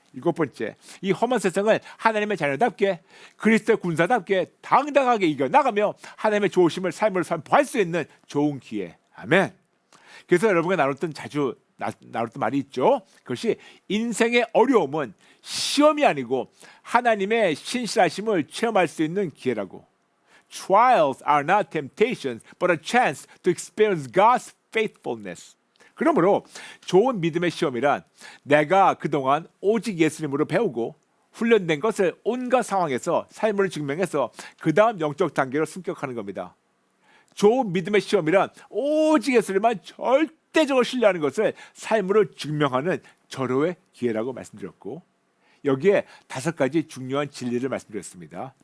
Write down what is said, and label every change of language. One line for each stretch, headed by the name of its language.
Korean: 일곱 번째, 이 험한 세상을 하나님의 자녀답게 그리스도의 군사답게 당당하게 이겨나가며 하나님의 좋으심을 삶으로 선포할 수 있는 좋은 기회. 아멘. 그래서 여러분과 자주 나눴던 말이 있죠. 그것이 인생의 어려움은 시험이 아니고 하나님의 신실하심을 체험할 수 있는 기회라고.
English: Trials are not temptations, but a chance to experience God's faithfulness.
Korean: 그러므로 좋은 믿음의 시험이란 내가 그동안 오직 예수님으로 배우고 훈련된 것을 온갖 상황에서 삶으로 증명해서 그 다음 영적 단계로 승격하는 겁니다. 좋은 믿음의 시험이란 오직 예수님만 절대적으로 신뢰하는 것을 삶으로 증명하는 절호의 기회라고 말씀드렸고 여기에 다섯 가지 중요한 진리를 말씀드렸습니다.